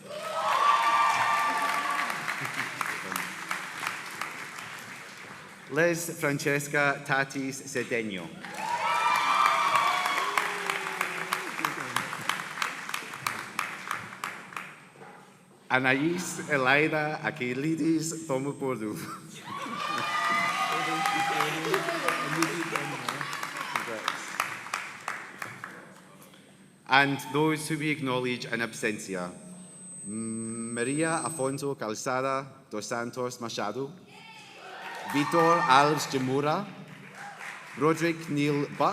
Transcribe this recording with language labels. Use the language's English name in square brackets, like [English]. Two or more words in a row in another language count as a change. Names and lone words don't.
[English] Liz Francesca Tatis Cedeno. Anais Elaida Achilidis Tomopoulou. And those who we acknowledge in absentia. Maria Afonso Calzada dos Santos Machado. Vitor Alves Jamura. Roderick Neil Buck.